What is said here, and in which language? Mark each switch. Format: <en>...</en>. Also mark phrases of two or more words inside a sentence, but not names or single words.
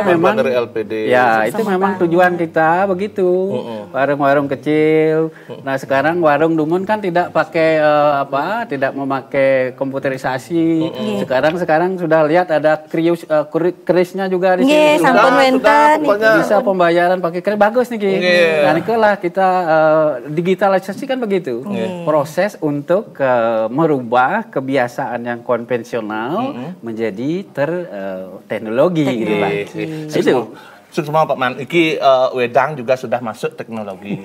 <id>memang dari LPD. Ya, itu memang tujuan kita begitu. Warung-warung kecil. Nah, sekarang warung Dumun kan tidak pakai tidak memakai komputerisasi. Sekarang sudah lihat ada krisnya juga di sini.</id> <ban>Sampun wenten.</ban> <id>Bisa pembayaran pakai kris bagus Niki. Nah, itulah kita digitalisasi kan begitu. Proses untuk merubah kebiasaan yang konvensional menjadi teknologi gitu Pak. Itu. Semua Pak Man, iki wedang juga sudah masuk teknologi.</id>